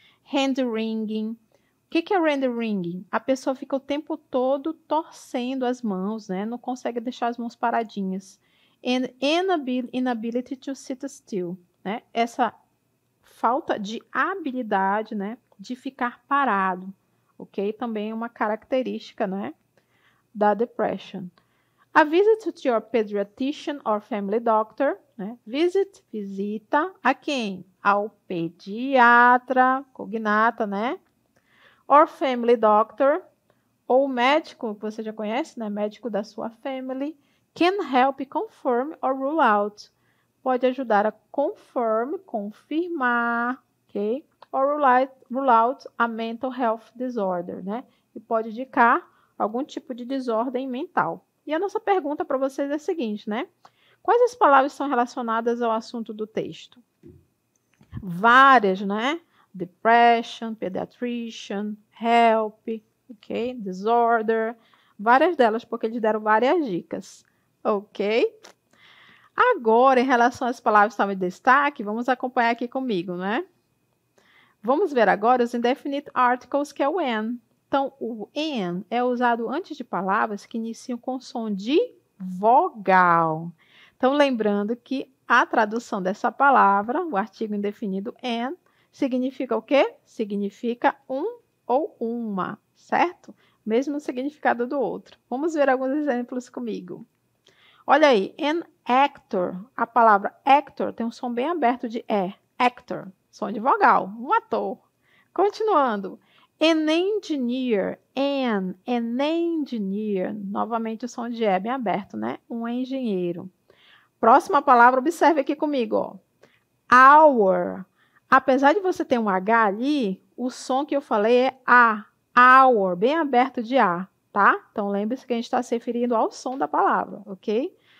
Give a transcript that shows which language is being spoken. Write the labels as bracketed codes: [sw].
[pt] Hand-wringing. O que é hand-wringing? A pessoa fica o tempo todo torcendo as mãos, né? Não consegue deixar as mãos paradinhas. [en] And inability to sit still, [pt] né? Essa falta de habilidade, né? De ficar parado, ok? Também é uma característica, né? Da depression. [en] A visit to your pediatrician or family doctor, né? [pt] Visita a quem? Ao pediatra, cognata, né? [en] Or family doctor, [pt] ou médico, que você já conhece, né? Médico da sua [en] family, can help confirm or rule out. [pt] Pode ajudar a confirmar, ok? [en] Or rule out a mental health disorder, né? [pt] E pode indicar algum tipo de desordem mental. E a nossa pergunta para vocês é a seguinte, né? Quais as palavras são relacionadas ao assunto do texto? Várias, né? Depression, pediatrician, help, ok? Disorder, várias delas, porque eles deram várias dicas, ok? Agora, em relação às palavras que estão em destaque, vamos acompanhar aqui comigo, né? Vamos ver agora os indefinite articles, que é o when. Então, o an é usado antes de palavras que iniciam com som de vogal. Então, lembrando que a tradução dessa palavra, o artigo indefinido an, significa o quê? Significa um ou uma, certo? Mesmo significado do outro. Vamos ver alguns exemplos comigo. Olha aí, an actor. A palavra actor tem um som bem aberto de E. Actor, som de vogal, um ator. Continuando. An engineer, an engineer. Novamente o som de E bem aberto, né? Um engenheiro. Próxima palavra, observe aqui comigo, ó. Hour. Apesar de você ter um H ali, o som que eu falei é A. Hour, bem aberto de A, tá? Então, lembre-se que a gente está se referindo ao som da palavra, ok?